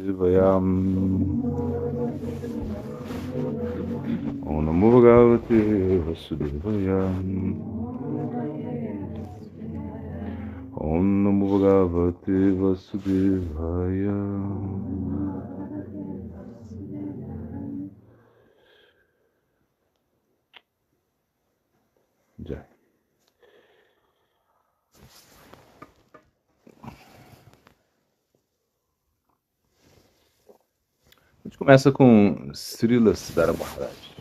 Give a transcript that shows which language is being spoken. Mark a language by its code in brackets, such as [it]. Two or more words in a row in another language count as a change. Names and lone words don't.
[sa] Vasudevaya. Om Namo Bhagavate Vasudevaya. Om Namo Bhagavate Vasudevaya. [pt] Já. A gente começa com Srila Siddhara Maharaj.